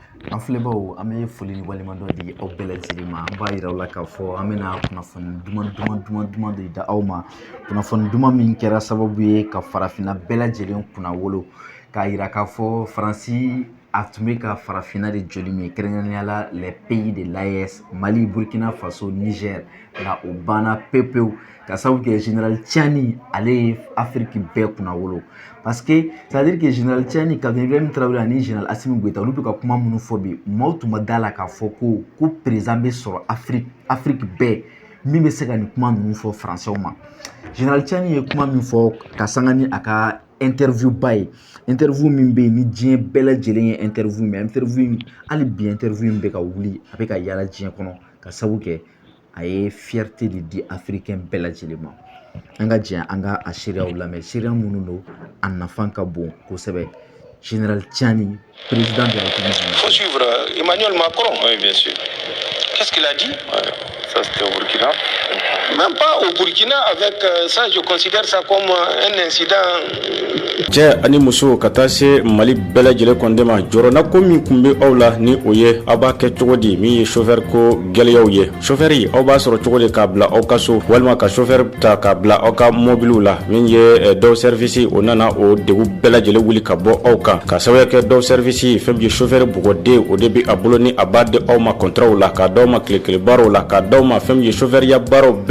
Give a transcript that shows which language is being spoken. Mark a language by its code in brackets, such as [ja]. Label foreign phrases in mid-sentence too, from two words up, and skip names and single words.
[bm] An filɛbaw an bɛ foli ni waleɲuman di aw bɛɛ lajɛlen ma. An b'a yira aw la k'a fɔ an bɛna kunnafoni duman de da aw ma. Kunnafoni duman min kɛra sababu ye ka farafinna bɛɛ lajɛlen kunna wolo k'a yira k'a fɔ Faransi a tun bɛ ka farafinna de joli min kɛrɛnkɛrɛnnenya la [fr] les pays de l'AES [bm] Mali, Burkina Faso, Niger nka o banna pewu pewu ka sababu kɛ Général Tiani ale ye Afiriki bɛɛ kunna wolo [fr] parce que ça veut dire que [bm] Général Tiani, Capitaine Ibrahim Traoré ani Général Assimi Goïta olu bɛ ka kuma minnu fɔ bi maaw tun ma da la k'a fɔ ko président bɛ sɔrɔ Afiriki bɛɛ min bɛ se ka nin kuma ninnu fɔ Faransɛw ma. Général Tiani ye kuma min fɔ ka sanga ni a ka interview ba ye interview min bɛ yen ni diɲɛ bɛɛ lajɛlen ye interview min interview hali bi interview in bɛ ka wuli a bɛ ka yala diɲɛ kɔnɔ ka sababu kɛ a ye fierté de di africain bɛɛ lajɛlen ma. An ka jɛ an ka a seereyaw lamɛn seereya minnu don a nafan ka bon kosɛbɛ. [fr] Général Tiani, président de la République. Il faut suivre Emmanuel Macron. Oui, bien sûr. Qu'est-ce qu'il a dit? Ça, c'était au Burkina. Même pas au Burkina, avec ça, je considère ça comme un incident. [bm] Cɛ ani muso ka taa se Mali bɛɛ lajɛlen kɔnde ma jɔrɔna ko min kun bɛ aw la ni o ye aw b'a kɛ cogo di min ye chauffeur ko gɛlɛyaw ye chauffeur aw b'a sɔrɔ cogo di k'a bila aw ka so walima ka chauffeur ta k'a bila aw ka mobiliw la min ye dɔw service o nana o degu bɛɛ lajɛlen wuli ka bɔ aw kan ka sababu kɛ dɔw service fɛn ye chauffeur bugɔden o de bɛ a bolo ni a b'a di aw ma contrat la k'a d'aw ma tile baaraw la k'a d'aw ma fɛn ye chauffeur ya baaraw bɛɛ